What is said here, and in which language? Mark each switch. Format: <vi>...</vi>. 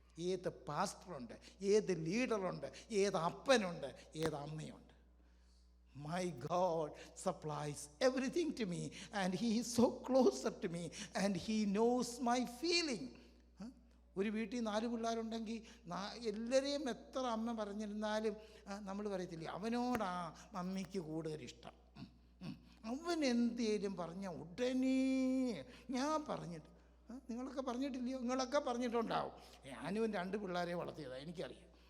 <ml>ഏത് പാസ്റ്ററുണ്ട്, ഏത് ലീഡറുണ്ട്, ഏത് അപ്പനുണ്ട്, ഏത് അമ്മയുണ്ട്?</ml> <en>My God supplies everything to me, and he is so closer to me, and he knows my feeling.</en> <ml>ഒരു വീട്ടിൽ 4 പിള്ളേരുണ്ടെങ്കിൽ എല്ലാവരെയും എത്ര അമ്മ പറഞ്ഞിരുന്നാലും നമ്മൾ പറയത്തില്ലേ, അവനോടാ മമ്മിക്ക് കൂടുതൽ ഇഷ്ടം. അവൻ എന്തേലും പറഞ്ഞ ഉടനെ ഞാൻ പറഞ്ഞിട്ട്, നിങ്ങളൊക്കെ പറഞ്ഞിട്ടില്ലയോ? നിങ്ങളൊക്കെ പറഞ്ഞിട്ടുണ്ടാവും. ഞാനും 2 പിള്ളേരെ വളർത്തിയതാണ്, എനിക്കറിയാം.</ml>